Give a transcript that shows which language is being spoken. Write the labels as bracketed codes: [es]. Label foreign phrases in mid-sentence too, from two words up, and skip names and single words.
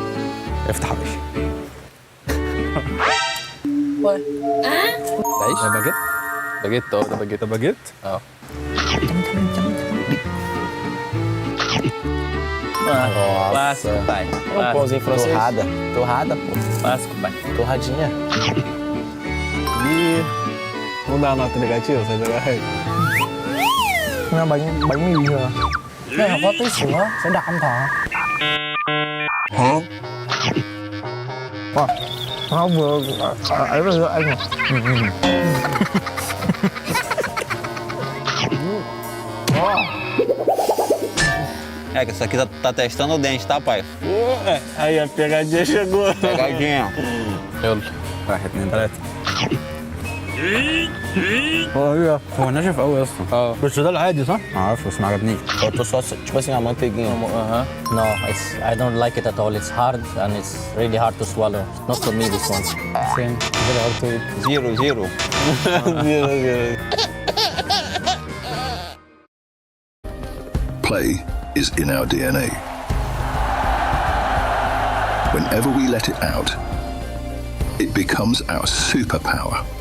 [ar] افتح يا باشا. عيش ده باجيت؟ باجيت ده باجيت ده باجيت؟ [pt] Clássico, pai. Um pãozinho francês. Torrada, pô. Clássico, pai. Torradinha. E não dá nota negativa, você jogar rei. [vi] bánh mì rồi. Đây là có tí sữa sẽ đặt âm thọ. Hả? Nó vừa ấy vừa anh à. [pt] É que isso aqui tá testando o dente, tá, pai? Aí a pegadinha chegou. Pegadinha. [ar] يلا 1 2 3. هو ناشف قوي يا اسطى. بس ده العادي صح؟ ما اعرفش بس ما عجبنيش. [pt] Faltou só, tipo assim, a manteiguinha. [en] No, I don't like it at all. It's hard and it's really hard to swallow. Not for me, this one. Same. Very hard to eat. Zero. Zero. Play is in our DNA. Whenever we let it out, it becomes our superpower.